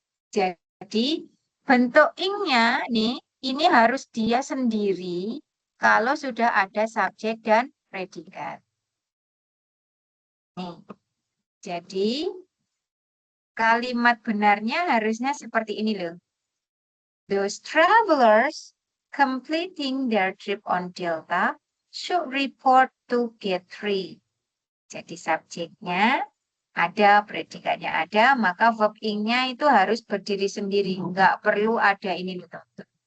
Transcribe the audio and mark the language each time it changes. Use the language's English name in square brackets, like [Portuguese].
[Indonesian] Jadi bentuk ing-nya nih, ini harus dia sendiri kalau sudah ada subjek dan predikat. Nih. Jadi kalimat benarnya harusnya seperti ini loh. [English] Those travelers completing their trip on Delta should report to gate 3. [Indonesian] Jadi subjeknya ada, predikatnya ada, maka verb ing-nya itu harus berdiri sendiri. Nggak perlu ada ini loh, teman-teman.